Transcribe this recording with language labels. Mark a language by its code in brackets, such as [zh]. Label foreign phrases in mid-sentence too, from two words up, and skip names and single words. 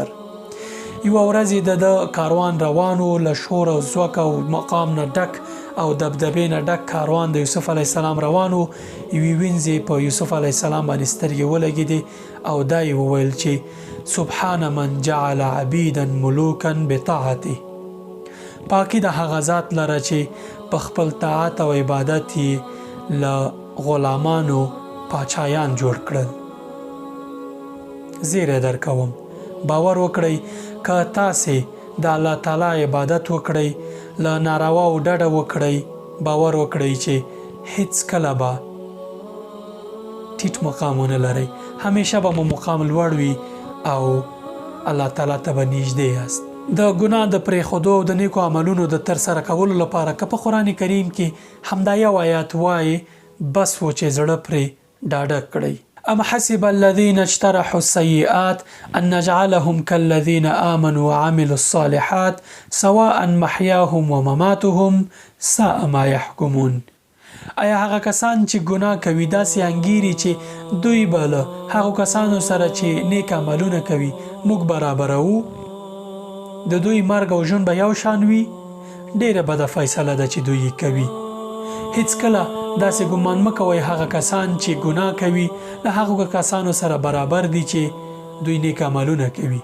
[ps] یوه ورځ د کاروان روانو، له شور او ځواک او مقام نه ډک او دبدبې نه ډک کاروان د یوسف علیه السلام روانو. یوې وینځې په یوسف علیه السلام باندې سترګې ولګېدې او دا یې وویل چې [ar] سبحان من جعل عبیدا ملوکا بطاعته. [ps] پاکی د هغه ذات لره چې په خپل طاعت او عبادت یې له غلامانو پاچایان جوړ کړل. زیری درکوم، باور وکړئ که تاسې د الله تعالی عبادت وکړئ، له نارواو ډډه وکړئ، باور وکړئ چې هیڅ کله به ټیټ مقام ونه لرئ، همیشه به مو مقام لوړ وي او الله تعالی ته به نږدې یاست. د ګناه د پرېښودو او د نیکو عملونو د ترسره کولو لپاره که په قرآن کریم کې همدا یو آیات وایي بس و چې زړه پرې ډاډه کړئ. [ar] ام حسب الذين اجترحوا السيئات ان نجعلهم كالذين آمنوا وعملوا الصالحات سواء محياهم ومماتهم ساء ما يحكمون. [ps] آیا هغه کسان چې ګناه کوي داسې انګیري چې دوی به له هغو کسانو سره چې نیک عملونه کوي موږ برابروو؟ د دوی مرګ او ژوند به یو شان وي؟ ډیره بده فیصله ده چې دوی کوي. هیڅ کله داسې ګمان مه کوئ هغه کسان چې ګناه کوي له هغو کسانو سره برابر دي چې دوی نیک عملونه کوي.